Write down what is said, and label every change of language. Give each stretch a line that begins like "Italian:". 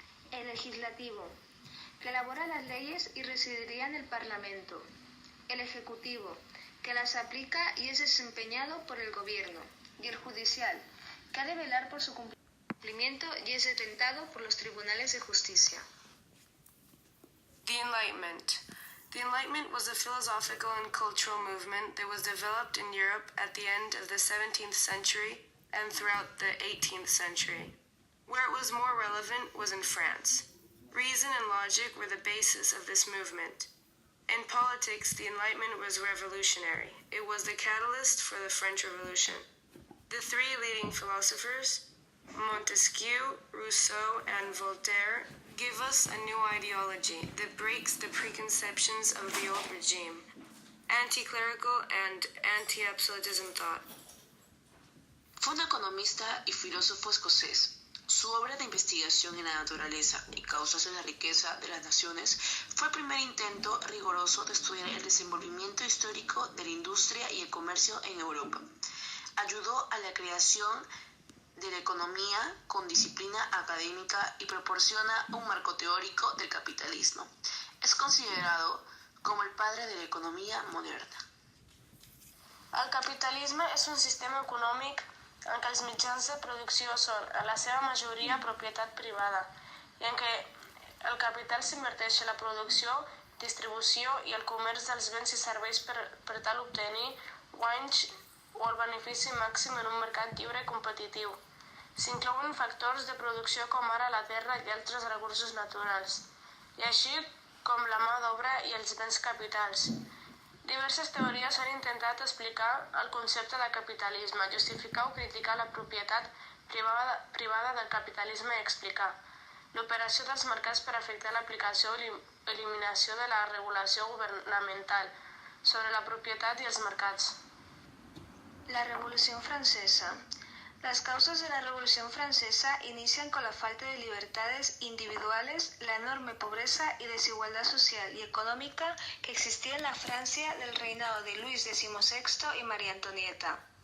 Spanish: El legislativo, que elabora las leyes y residiría en el Parlamento. El ejecutivo, que las aplica y es desempeñado por el gobierno. Y el judicial, que ha de velar por su cumplimiento y es detentado por los tribunales de justicia.
English: The Enlightenment. The Enlightenment was a philosophical and cultural movement that was developed in Europe at the end of the 17th century and throughout the 18th century. Where it was more relevant was in France. Reason and logic were the basis of this movement. In politics, the Enlightenment was revolutionary. It was the catalyst for the French Revolution. The three leading philosophers, Montesquieu, Rousseau, and Voltaire, give us a new ideology that breaks the preconceptions of the old regime, anti-clerical and anti-absolutism thought.
Spanish: Fue un economista y filósofo escocés. Su obra de investigación en la naturaleza y causas de la riqueza de las naciones fue el primer intento riguroso de estudiar el desenvolvimiento histórico de la industria y el comercio en Europa. Ayudó a la creación de la economía con disciplina académica y proporciona un marco teórico del capitalismo. Es considerado com el padre de la economia moderna.
Catalan: El capitalisme és un sistema econòmic en què els mitjans de producció són, en la seva majoria, propietat privada i en què el capital s'inverteix en la producció, distribució i el comerç dels béns i serveis per tal obtenir guanys o el benefici màxim en un mercat lliure i competitiu. S'inclouen factors de producció com ara la terra i altres recursos naturals, i així com la mà d'obra i els béns capitals. Diverses teories han intentat explicar el concepte de capitalisme, justificar o criticar la propietat privada del capitalisme i explicar l'operació dels mercats per afectar l'aplicació o eliminació de la regulació governamental sobre la propietat i els mercats.
Spanish: La Revolución Francesa. Las causas de la Revolución Francesa inician con la falta de libertades individuales, la enorme pobreza y desigualdad social y económica que existía en la Francia del reinado de Luis XVI y María Antonieta.